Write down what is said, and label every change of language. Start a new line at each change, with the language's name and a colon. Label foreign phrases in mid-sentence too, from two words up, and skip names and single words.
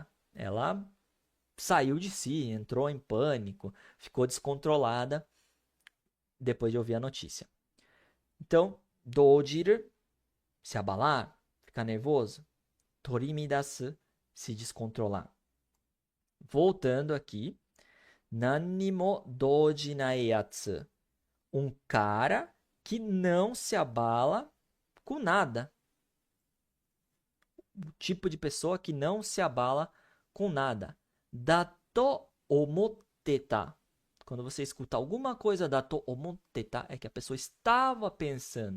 Portuguese: Ela saiu de si, entrou em pânico, ficou descontrolada depois de ouvir a notícia. Então, dojiru, se abalar, ficar nervoso. Torimidasu, se descontrolar. Voltando aqui.
Japanese: 何も動じない奴.
Portuguese: Um cara que não se abala com nada. O tipo de pessoa que não se abala com nada.
Japanese: だと思ってた.
Portuguese: Quando você escuta alguma coisa
Japanese: だと思ってた,
Portuguese: é que a pessoa estava pensando.